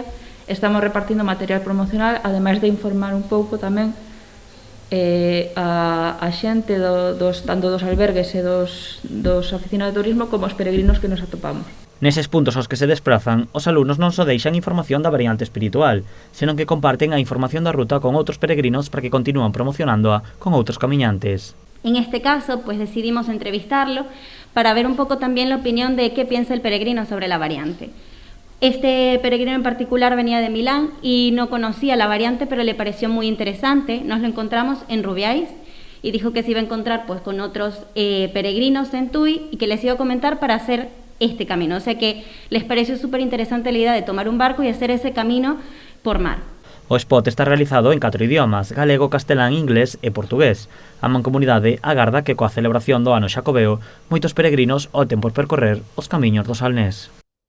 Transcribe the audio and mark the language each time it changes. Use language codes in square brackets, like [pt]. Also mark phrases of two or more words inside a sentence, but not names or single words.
[gl] Estamos repartindo material promocional, ademais de informar un pouco tamén a xente tanto dos albergues e dos oficinas de turismo como os peregrinos que nos atopamos. Neses puntos aos que se desprazan, os alumnos non só deixan información da variante espiritual, senón que comparten a información da ruta con outros peregrinos para que continúan promocionándoa con outros camiñantes. [es] En este caso, decidimos entrevistarlo para ver un poco también la opinión de qué piensa el peregrino sobre la variante. Este peregrino en particular venía de Milán y no conocía la variante, pero le pareció muy interesante. Nos lo encontramos en Rubiáis y dijo que se iba a encontrar con otros peregrinos en Tui y que les iba a comentar para hacer este camino. O sea que les pareció súper interesante la idea de tomar un barco y hacer ese camino por mar. [gl] O spot está realizado en 4 idiomas, galego, castelán, inglés e portugués. A Mancomunidade agarda que coa celebración do ano xacobeo moitos peregrinos opten por percorrer os camiños do Salnés.